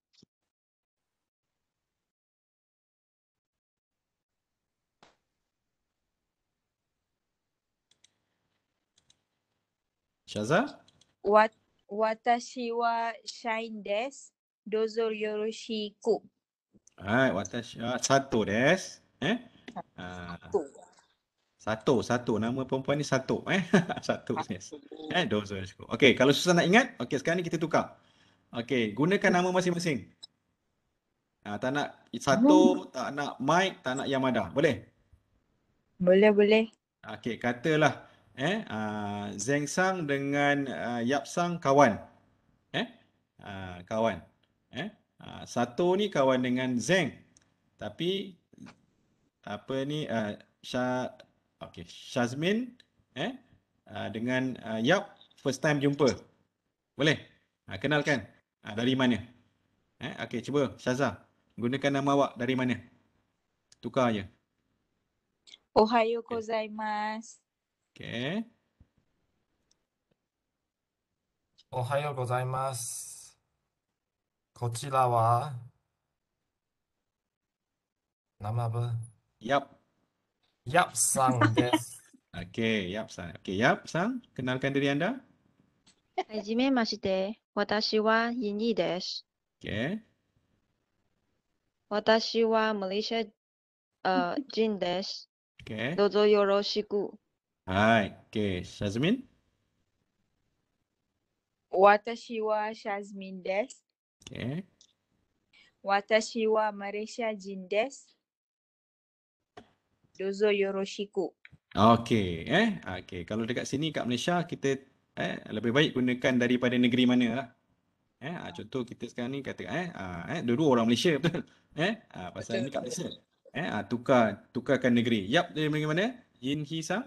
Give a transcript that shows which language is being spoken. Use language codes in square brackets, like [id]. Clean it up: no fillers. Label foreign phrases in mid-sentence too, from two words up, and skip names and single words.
[ja] Syaza. Watashi wa Shine desu. どうぞよろしく. Watashi Sato des. Sato. [ms] Nama perempuan ni Sato. [ja] Sato des. どうぞよろしく. [ms] Okey, kalau susah nak ingat, okey sekarang ni kita tukar. Okey, gunakan nama masing-masing. Tak nak satu, tak nak Mike, tak nak Yamada. Boleh? Boleh. Okey, katalah Zeng Sang dengan Yap Sang kawan. Kawan. Satu ni kawan dengan Zeng. Tapi apa ni Syazmin dengan Yap [en] first time [ms] jumpa. Boleh? Kenalkan. Dari mana? Okey, cuba Syaza. Gunakan nama awak dari mana? Tukar je. [ja] おはようございます. [ms] Okey. [ja] おはようございます. こちらは [ms] nama apa? [ja] Yap. Yap さんです. [ms] Okey, Yap Sang. Okey, Yap Sang, kenalkan diri anda. [ja] はじめまして。私はイニーです。 [ms] Okey. [ja] 私はマレーシア人です。 [ms] Okey. [ja] どうぞよろしく。 Hai. [ms] Okey, Syazmin. [ja] Watashi wa Shazmin desu. [ms] Okey. [ja] Watashi wa Malaysia jin desu. どうぞよろしく. [ms] Okey, okey. Kalau dekat sini kat Malaysia kita lebih baik gunakan daripada negeri mana lah. Contoh kita sekarang ni kata dua-dua orang Malaysia betul. Pasal ni kat Malaysia. Tukarkan negeri. Yap dari mana? Yin Hee Sang?